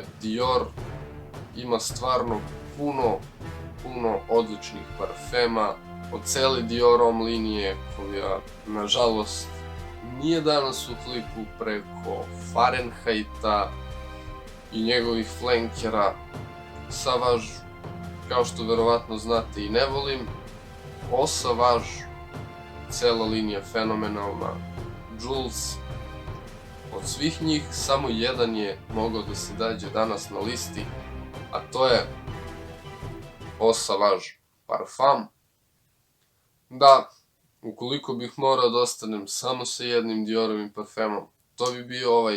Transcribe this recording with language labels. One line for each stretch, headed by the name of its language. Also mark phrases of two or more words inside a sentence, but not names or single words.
Serbian: Dior ima stvarno puno odličnih parfema od cele Diorom linije, koja nažalost nije danas u klipu, preko Fahrenheita i njegovih flankera. Sauvage, kao što verovatno znate i ne volim. Eau Sauvage, cela linija fenomenalna. Jules, od svih njih samo jedan je mogao da se dađe danas na listi, a to je Eau Sauvage Parfum. Da, ukoliko bih morao da ostanem samo sa jednim Diorovim parfemom, to bi bio ovaj.